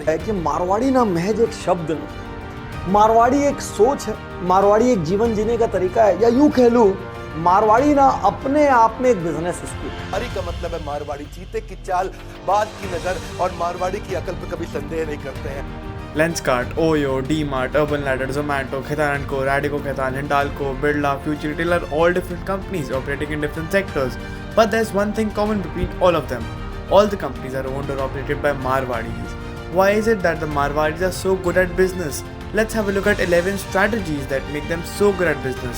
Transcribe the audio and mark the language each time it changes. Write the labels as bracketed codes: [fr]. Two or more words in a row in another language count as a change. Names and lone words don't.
[hi] है कि मारवाड़ी ना महज एक शब्द नहीं, मारवाड़ी एक सोच है, मारवाड़ी एक जीवन जीने का तरीका है, या यूं कह लूं मारवाड़ी ना अपने आप में एक [en] business school. [hi] मारवाड़ी का मतलब है मारवाड़ी चीते की चाल, बात की नजर और मारवाड़ी की अकल पर कभी संदेह नहीं करते हैं। [en] Lenskart, Oyo, D-Mart, Urban Ladder, Zomato, Khaitan & Co, Radico Khaitan, Hindalco, Birla, Future Retail are all different companies operating in different sectors. But there's one thing common between all of them. All the companies are owned or operated by Marwadis. Why is it that the Marwadis are so good at business? Let's have a look at 11 strategies that make them so good at business.